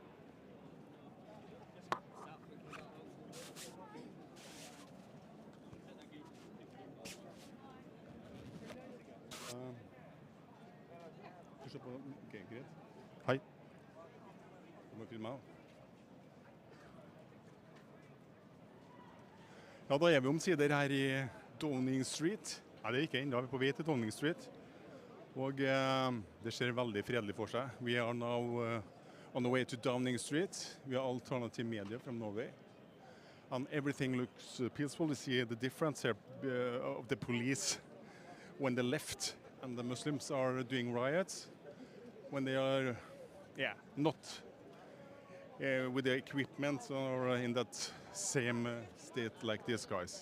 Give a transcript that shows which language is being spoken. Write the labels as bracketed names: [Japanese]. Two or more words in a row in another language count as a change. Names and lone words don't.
[Norwegian] Ok, greit. Hei. Du må filme meg. Ja, da er vi omsider her i Downing Street. Nei, det er ikke enda, vi er på vei til Downing Street. Og det ser veldig fredelig for seg. [English] We are now on the way to Downing Street. We are alternative media from Norway. And everything looks peaceful. You see the difference here of the police when they left and the Muslims are doing riots. When they are, not with the equipment or in that same state like these guys.